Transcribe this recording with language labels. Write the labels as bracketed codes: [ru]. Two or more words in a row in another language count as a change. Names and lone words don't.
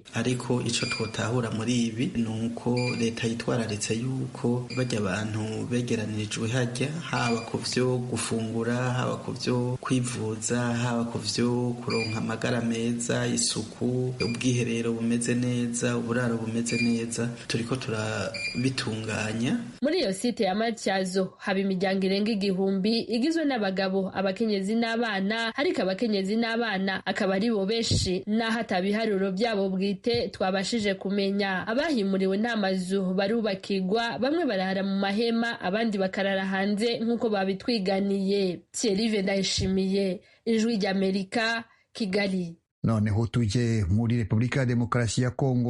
[rn] Ariko ico twotahura muri ibi nuko leta yitwararitse yuko bajya abantu begeranirijwe hajya haba ku vyo gufungura haba ku vyo kwivuza haba ku vyo kuronka amagara meza, isuku, ubwiherero bumeze neza, uburaro bumeze neza, turiko turabitunganya. Muri iyo site ya Matyazo haba imiryango irenga 1000 igizwe n'abagabo, abakenyezi n'abana, ariko abakenyezi n'abana akaba ari bo benshi naho atabiharuro byabo bwite twabashije kumenya. Abahimuriwe nta mazu barubakirwa, bamwe barara mu mahema abandi bakarara hanze nk'uko babitwiganiye. Thierry Ndayishimiye, Ijwi ry'Amerika, Kigali. Noneho tuje muri Repubulika ya Demokarasi ya Kongo.